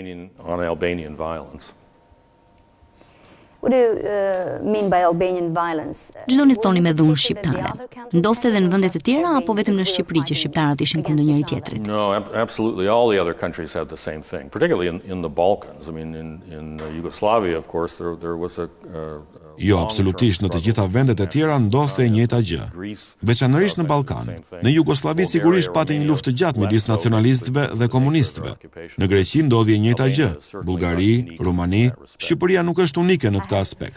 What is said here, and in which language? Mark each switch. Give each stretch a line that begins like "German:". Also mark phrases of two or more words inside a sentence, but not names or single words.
English: What do you mean by Albanian violence?
Albanian: Ç'doni të thoni me dhunë shqiptare? Ndodhte edhe në vende të tjera apo vetëm në Shqipëri që shqiptarët ishin kundër njëri tjetrit?
English: No, absolutely. All the other countries had the same thing, particularly in the Balkans. I mean, in Yugoslavia, of course, there was a
Albanian: Jo, absolutisht, në të gjitha vendet e tjera ndodhte e njëjta gjë. Veçanërisht në Ballkan. Në Jugosllavi sigurisht pati një luftë të gjatë midis nacionalistëve dhe komunistëve. Në Greqi ndodhi e njëjta gjë. Bullgari, Rumani, Shqipëria nuk është unike në këtë aspekt.